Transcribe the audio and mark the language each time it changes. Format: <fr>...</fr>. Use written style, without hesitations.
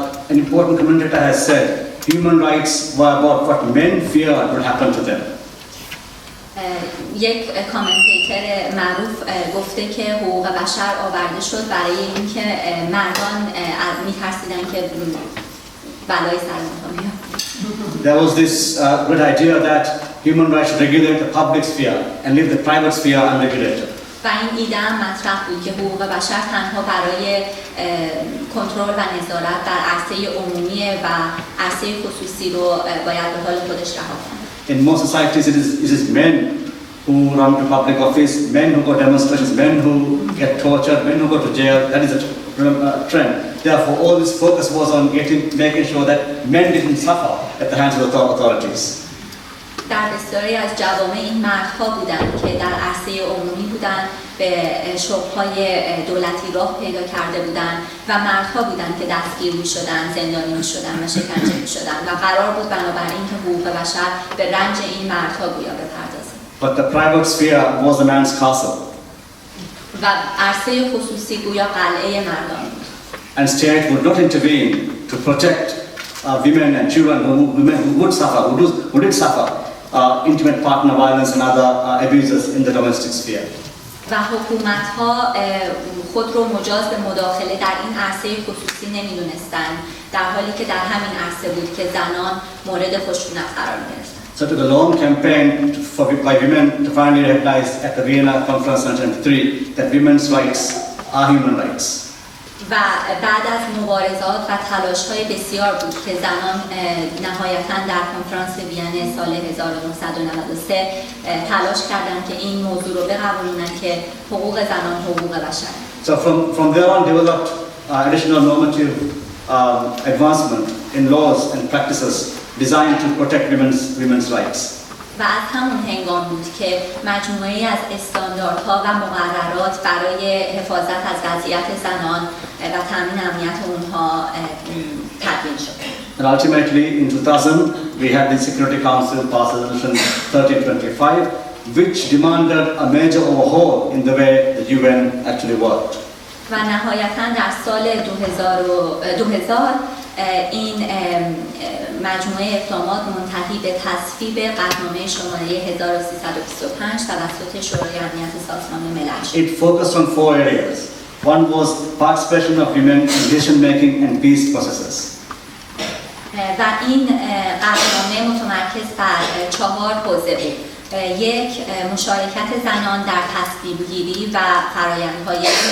<en>An important commentator has said human rights were about what men feared would happen to them.</en> <fa>یک کامنتیتر معروف گفته که حقوق بشر آورده شد برای اینکه مردان می‌ترسیدن که بلای سر اونها بیاد.</fa> <en>There was this great idea that human rights should regulate the public sphere and leave the private sphere unregulated.</en> <fa>و این ایده هم مطرح بود که حقوق بشر تنها برای کنترل و نظارت در عرصه عمومی و عرصه خصوصی رو باید به حال خودش رها کنه.</fa> <en>In most societies it is men who run to public office, men who go demonstrations, men who get tortured, men who go to jail. That is a trend. Therefore, all this focus was on making sure that men didn't suffer at the hands of the authorities.</en> <fa>در بسیاری از جوامع این مردها بودند که در عرصه عمومی بودند، به شغل‌های دولتی راه پیدا کرده بودند و مردها بودند که دستگیر می‌شدند، زندانی می‌شدند و شکنجه می‌شدند و قرار بود بنابراین که حقوق بشر به رنج این مردها گویا بپردازه.</fa> <en>But the private sphere was a man's castle.</en> <fa>و عرصه خصوصی گویا قلعه مردان بود.</fa> <en>And state would not intervene to protect women and children who would suffer, who did suffer intimate partner violence and other abuses in the domestic sphere.</en> <fa>و حکومت‌ها خود رو مجاز به مداخله در این عرصه خصوصی نمی‌دونستند، در حالی که در همین عرصه بود که زنان مورد خشونت قرار می‌گرفتند.</fa> <en>So it took a long campaign by women to finally recognize at the Vienna Conference in 1973 that women's rights are human rights.</en> <fa>و بعد از مبارزات و تلاش‌های بسیار بود که زنان نهایتاً در کنفرانس ویژه سال 1993 تلاش کردند که این موضوع رو بقبولونن که حقوق زنان حقوق بشر.</fa> <en>So from there on developed additional normative advancement in laws and practices designed to protect women's rights.</en> <fa>و از همون هنگام بود که مجموعه‌ای از استانداردها و مقررات برای حفاظت از وضعیت زنان و تامین امنیت اونها تدوین شد.</fa> <en>And ultimately in 2000 we had the Security Council pass resolution 1325 which demanded a major overhaul in the way the UN actually worked.</en> <fa>و نهایتاً در سال 2000 این مجموعه اقدامات منتهی به تصویب قطعنامه شماره 1325 توسط شورای امنیت سازمان ملل شد.</fa> <en>It focused on 4 areas. One was participation of women in decision making and peace processes.</en> <fa>و این قطعنامه متمرکز بر 4 حوزه بود. یک، مشارکت زنان در تصمیم گیری و فرآیندهای.</fa>